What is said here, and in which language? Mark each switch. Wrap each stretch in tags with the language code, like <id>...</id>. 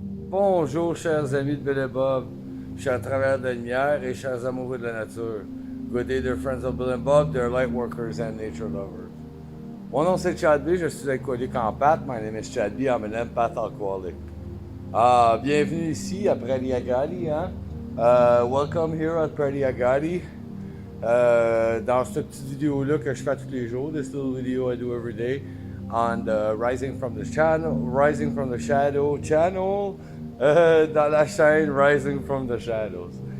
<fr>Bonjour, chers amis de Bill et Bob, chers travailleurs de la lumière et chers amoureux de la nature.</fr> <en>Good day, dear friends of Bill and Bob, dear light workers and nature lovers.</en> <fr>Mon nom c'est Chad B, je suis alcoolique en pâte.</fr> <en>My name is Chad B, I'm an empath alcoholic.</en> <fr>Bienvenue ici à Prairie Agadi, hein?</fr> <en>Welcome here at Prairie Agadi.</en> <fr>Dans cette petite vidéo-là que je fais tous les jours,</fr> <en>this little video I do every day, on the Rising from the Shadow channel,</en> <fr>dans la chaîne</fr> <en>Rising from the Shadows.</en>